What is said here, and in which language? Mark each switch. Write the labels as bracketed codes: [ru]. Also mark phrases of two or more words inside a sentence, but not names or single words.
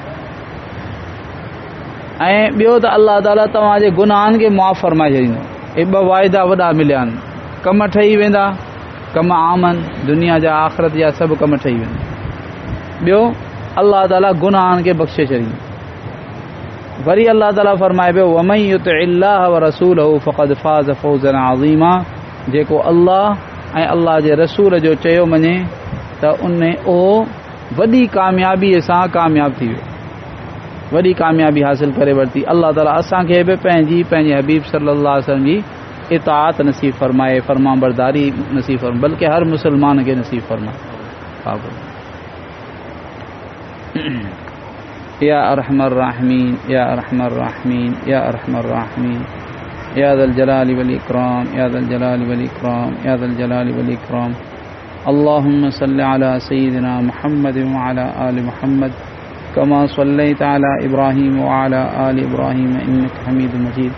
[sd] ऐं ॿियो त अल्लाह ताला तव्हांजे गुनाहनि खे मुआफ़ फरमाए छॾींदो। हे ॿ वाइदा वॾा मिलिया आहिनि, कम ठही वेंदा, कम आम आहिनि, दुनिया जा आख़िरत जा सभु कम ठही वेंदा। ॿियो अल्लाह ताला गुनाहनि खे बख़्शे छॾींदो। वरी अल्लाह ताला फरमाए पियो [ar] ومن يطع الله ورسوله فقد فاز فوزا عظيما, [sd] जेको अल्लाह ऐं अल्लाह जे रसूल जो चयो मञे त उहो वॾी कामयाबीअ सां कामयाब थी वियो, वॾी कामयाबी हासिल करे वरिती। अल्लाह ताला असांखे बि पंहिंजे हबीब [ar] صلى الله عليه وسلم [sd] जी इताअत नसीब फरमाए, फरमाबरदारी नसीब फरमाए, बल्कि हर मुसलमान खे नसीब फरमाए। [ar] يا أرحم الراحمين، يا أرحم الراحمين، يا أرحم الراحمين، يا ذا الجلال والإكرام، يا ذا الجلال والإكرام، يا ذا الجلال والإكرام. اللهم صل على سيدنا محمد وعلى آل محمد كما صليت على إبراهيم وعلى آل إبراهيم إنك حميد مجيد.